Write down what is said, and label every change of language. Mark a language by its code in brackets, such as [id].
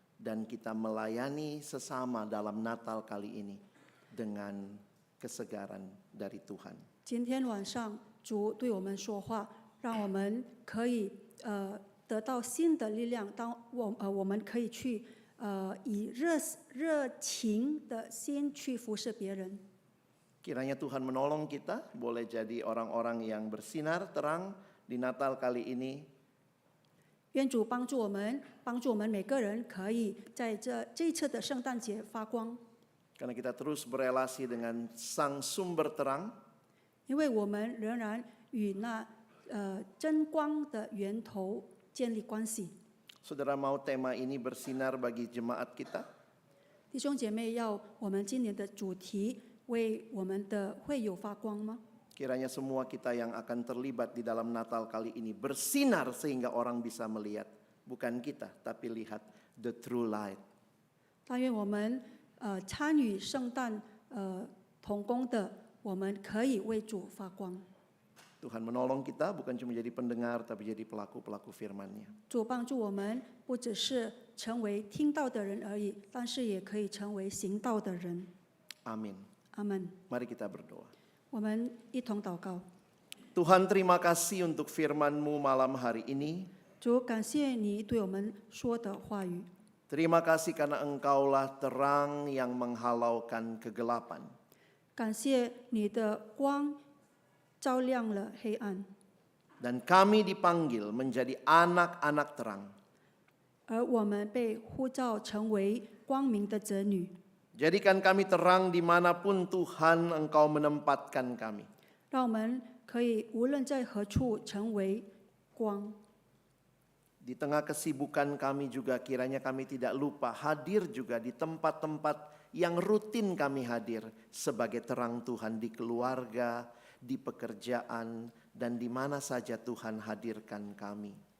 [id] dan kita melayani sesama dalam Natal kali ini dengan kesegaran dari Tuhan. [zh] 今天晚上主对我们说话，让我们可以得到新的力量。当我们可以去以热情的心去服侍别人。 [id] Kiranya Tuhan menolong kita, boleh jadi orang-orang yang bersinar terang di Natal kali ini. [zh] 愿主帮助我们每个人可以在这一次的圣诞节发光， [id] Karena kita terus berelasi dengan Sang Sumber Terang, [zh] 因为我们仍然与那真光的源头建立关系。 [id] Saudara mau tema ini bersinar bagi jemaat kita? [zh] 弟兄姐妹，要我们今年的主题为我们的会友发光吗？ [id] Kiranya semua kita yang akan terlibat di dalam Natal kali ini bersinar sehingga orang bisa melihat. Bukan kita, tapi lihat [en] the true light. [zh] 但愿我们参与圣诞同工的，我们可以为主发光。 [id] Tuhan menolong kita bukan cuma jadi pendengar, tapi jadi pelaku-pelaku firman-Nya. [zh] 主帮助我们，不只是成为听到的人而已，但是也可以成为行道的人。 [id] Amin. [zh] 阿门。 [id] Mari kita berdoa. [zh] 我们一同祷告。 [id] Tuhan, terima kasih untuk firman-Mu malam hari ini. [zh] 主，感谢你对我们说的话语。 [id] Terima kasih karena Engkaulah terang yang menghalaukan kegelapan. [zh] 感谢你的光照亮了黑暗， [id] Dan kami dipanggil menjadi anak-anak terang. [zh] 而我们被呼召成为光明的子女。 [id] Jadikan kami terang dimanapun Tuhan Engkau menempatkan kami. [zh] 让我们可以无论在何处成为光。 [id] Di tengah kesibukan kami juga kiranya kami tidak lupa hadir juga di tempat-tempat yang rutin kami hadir sebagai terang Tuhan di keluarga, di pekerjaan, dan di mana saja Tuhan hadirkan kami.